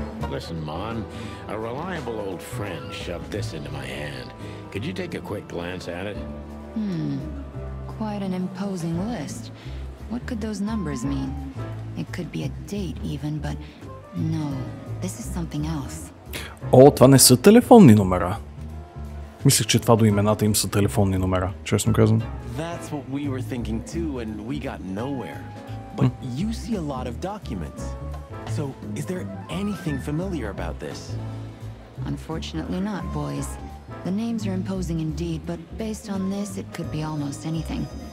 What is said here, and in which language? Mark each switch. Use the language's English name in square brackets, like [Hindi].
[English] Listen, Mon, a reliable old friend shoved this into my hand. Could you take a quick glance at it? Quite an imposing list. What could those numbers mean? It could be a date even, but no, this is something else. [Bulgarian] О, това не са телефонни номера. Мислех, че това до имената им са телефонни номера, честно казвам. [English] That's what we were thinking too, and we got nowhere. But you see a lot of documents. So, is there anything familiar about this? Unfortunately not, boys. The names are imposing indeed, but based on this, it could be almost anything.